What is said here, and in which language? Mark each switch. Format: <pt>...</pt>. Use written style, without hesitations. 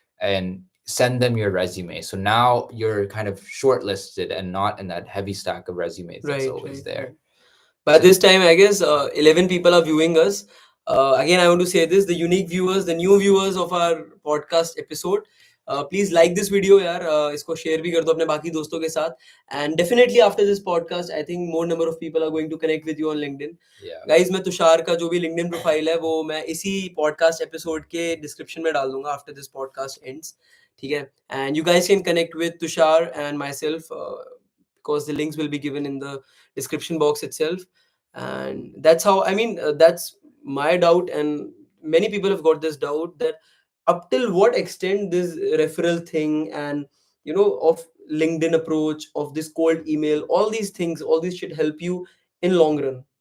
<en>and send them your resume. So now you're kind of shortlisted and not in that heavy stack of resumes that's Right, always right, there. right. By this time, I guess 11 people are viewing us. Again, I want to say this: the unique viewers, the new viewers of our podcast episode. Please like this video, यार.</en> <hi>इसको share भी कर दो अपने बाकी दोस्तों के साथ.</hi> <en>And definitely after this podcast, I think more number of people are going to connect with you on LinkedIn. Yeah.</en> <hi>Guys, मैं तुषार का जो भी LinkedIn profile है वो मैं इसी podcast episode के description में डाल दूंगा</hi> <en>after this podcast ends.</en> <hi>ठीक है?</hi> <en>And you guys can connect with Tushar and myself because the links will be given in the description box itself. And that's how, I mean, that's my doubt, and many people have got this doubt that up till what extent this referral thing and of LinkedIn approach, of this cold email, all these things, all these should help you in long run.</en>